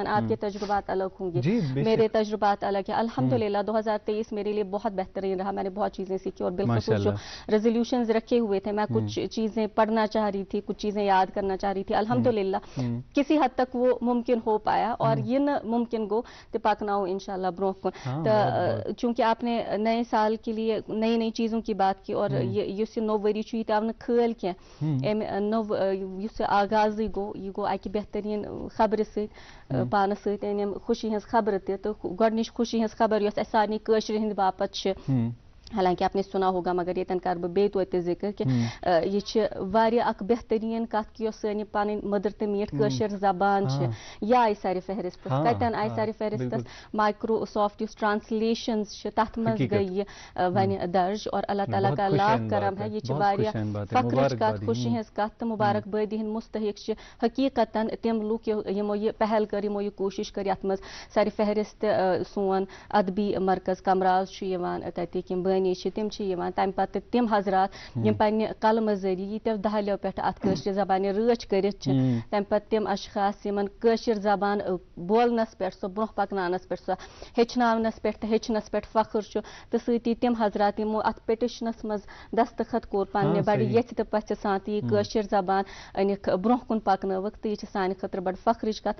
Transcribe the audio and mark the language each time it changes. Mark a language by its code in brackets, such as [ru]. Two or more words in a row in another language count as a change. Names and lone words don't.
[ur] آپ کے تجربات الگ ہوں گے، میرے تجربات الگ ہیں. الحمدللہ 2023 میرے لیے بہت بہترین رہا، میں نے بہت چیزیں سیکھی، اور بالخصوص جو ریزولوشنز رکھے ہوئے تھے، میں کچھ چیزیں پڑھنا چاہ رہی تھی، کچھ چیزیں یاد کرنا چاہ رہی تھی. الحمدللہ کسی حد تک وہ ممکن ہو پایا، اور [ks] یہ نہ ممکن گو تو پکناؤ انشاءاللہ برو کن. [ur] تو چونکہ آپ نے نئے سال کے لیے نئی نئی چیزوں کی بات کی، [ks] اور یہ نو ؤری یہ تہ آو کھل کی نو آغاز گو، یہ گو اکہ بہترین خبر ست پانس ست ان خوشی ہز خبر تہ. تو گۄڈنِچ خوشی ہز خبر یۄس اسہِ سارنٕے کٲشرِ ہٕنٛدِ باپت چھِ، [ur] حالانکہ آپ نے سنا ہوگا مگر [ks] یتن کر بہ بیٚیہِ توتہِ ذکر کہ یہ چھ واریاہ اکھ بہترین کتھ کہ یۄس سٲنۍ پنٕنۍ مٔدٕر تہٕ میٖٹھ کٲشِر زبان چھ، یہ آیہِ سارِ فہرستس. کتن آیہِ سارِ فہرستس؟ مائکروسافٹ یُس ٹرانسلیشنز چھ تتھ منٛز گٔے یہ وۄنۍ درج. [ur] اور اللہ تعالیٰ کا لاکھ کرم ہے، [ks] یہ چھ واریاہ فخرٕچ کتھ، خوشی ہٕنٛز کتھ تہٕ مبارک بٲدی ہٕنٛدۍ مستحق چھ حقیقتاً تِم لُکھ یمو یہ پہل کر، یمو یہ کوشش کر. یتھ منٛز سارِ فہرست سون ادبی مرکز کمراز چھ یوان، تتِکۍ یِم بٲنی چھِ تِم چھِ یوان. تمہِ پتہٕ تِم حضرات یِم پننہِ قلمہٕ ذٔریعہٕ ییٖتیو دہلیو پٮ۪ٹھ اتھ کٲشرِ زبانہِ رٲچھ کٔرِتھ چھِ، تمہِ پتہٕ تِم اشخاص یِمن کٲشِر زبان بولنس پٮ۪ٹھ، سۄ برونٛہہ پکناونس پٮ۪ٹھ، سۄ ہیٚچھناونس پٮ۪ٹھ تہٕ ہیٚچھنس پٮ۪ٹھ فخر چھُ، تہٕ سۭتی تِم حضرات یِمو اتھ پٹِشنس منٛز دستخط کوٚر پننہِ بڑِ یژھِ تہٕ پژھِ سان، تہٕ یہِ کٲشِر زبان أنِکھ برونٛہہ کُن پکنٲوٕکھ، تہٕ یہِ چھِ سانہِ خٲطرٕ بڑٕ فخرٕچ کتھ.